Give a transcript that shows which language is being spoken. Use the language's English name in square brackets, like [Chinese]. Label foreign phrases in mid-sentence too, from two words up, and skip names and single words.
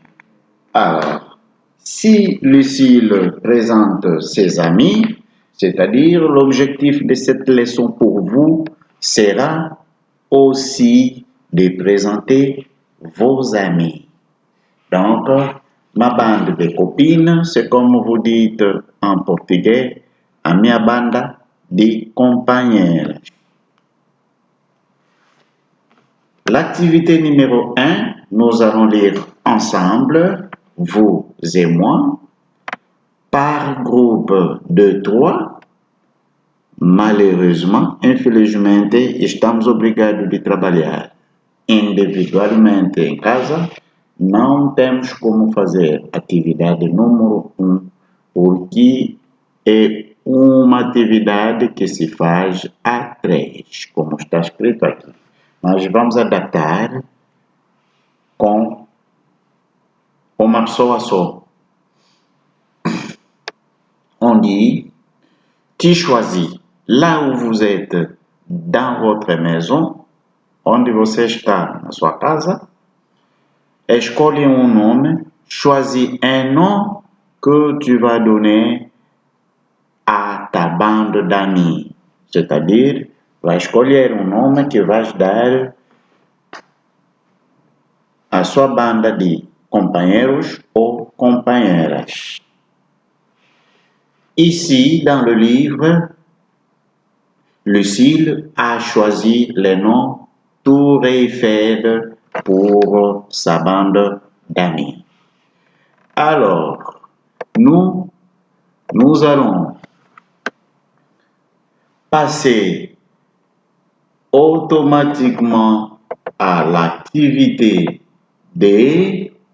[French] Alors, si Lucille présente ses amis, c'est-à-dire l'objectif de cette leçon pour vous sera aussi de présenter vos amis. Donc, ma bande de copines, c'est comme vous dites en portugais, [Portuguese] a minha banda de companheiras. [French] L'activité numéro 1, nous allons lire ensemble, vous et moi, par groupe de 3. Malheureusement, [Portuguese] infelizmente, estamos obrigados de trabalhar individualmente em casa. Não temos como fazer atividade número 1, porque é uma atividade que se faz a 3, como está escrito aqui. Nós vamos adaptar com uma pessoa só. [French] On dit, tu choisis là où vous êtes dans votre maison, [Portuguese] onde você está na sua casa, escolhe um nome, [French] choisis un nom que tu vas donner à ta bande d'amis. C'est-à-dire, [Portuguese] vai escolher um nome que vais dar à sua banda de companheiros ou companheiras. [French] Ici, dans le livre, Lucille a choisi le nom Tour Eiffel pour sa bande d'amis. Alors, nous allons passer automatiquement à l'activité D.